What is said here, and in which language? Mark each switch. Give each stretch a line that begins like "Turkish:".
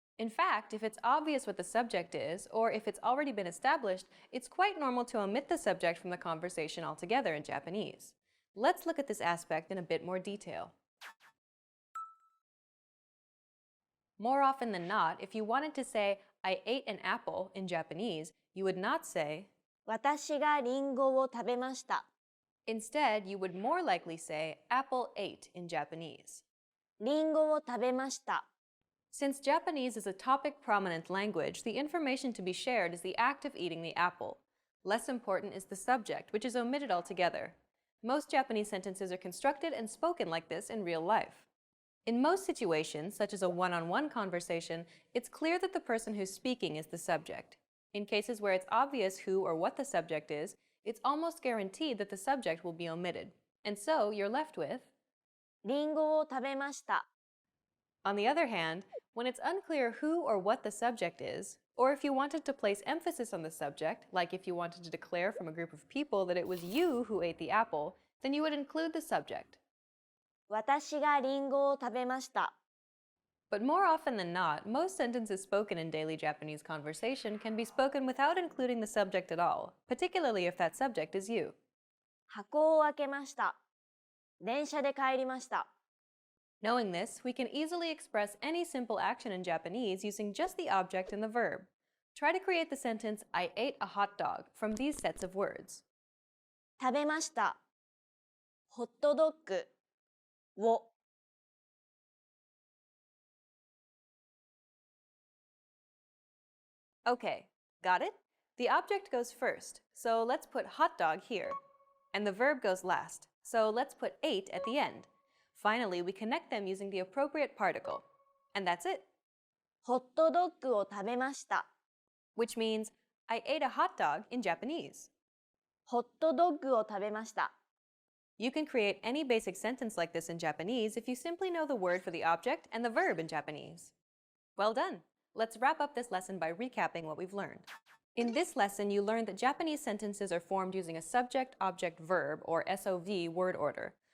English: In fact, if it's obvious what the subject is, or if it's already been established, it's quite normal to omit the subject from the conversation altogether in Japanese. Let's look at this aspect in a bit more detail. More often than not, if you wanted to say, I ate an apple in Japanese, you would not say,
Japanese: 私がリンゴを食べました.
English: Instead, you would more likely say, apple ate in Japanese.
Japanese: リンゴを食べました.
English: Since Japanese is a topic-prominent language, the information to be shared is the act of eating the apple. Less important is the subject, which is omitted altogether. Most Japanese sentences are constructed and spoken like this in real life. In most situations, such as a one-on-one conversation, it's clear that the person who's speaking is the subject. In cases where it's obvious who or what the subject is, it's almost guaranteed that the subject will be omitted. And so, you're left with
Japanese: リンゴを食べました.
English: On the other hand, when it's unclear who or what the subject is, or if you wanted to place emphasis on the subject, like if you wanted to declare from a group of people that it was you who ate the apple, then you would include the subject.
Japanese: 私がリンゴを食べました.
English: But more often than not, most sentences spoken in daily Japanese conversation can be spoken without including the subject at all, particularly if that subject is you.
Japanese: 箱を開けました.電車で帰りました.
English: Knowing this, we can easily express any simple action in Japanese using just the object and the verb. Try to create the sentence, I ate a hot dog, from these sets of words.
Japanese: 食べました.ホットドッグを.
English: Okay, got it? The object goes first, so let's put hot dog here. And the verb goes last, so let's put ate at the end. Finally, we connect them using the appropriate particle. And that's it.
Japanese: ホットドッグを食べました.
English: Which means, I ate a hot dog in Japanese.
Japanese: ホットドッグを食べました.
English: You can create any basic sentence like this in Japanese if you simply know the word for the object and the verb in Japanese. Well done! Let's wrap up this lesson by recapping what we've learned. In this lesson, you learned that Japanese sentences are formed using a subject-object-verb, or SOV, word order.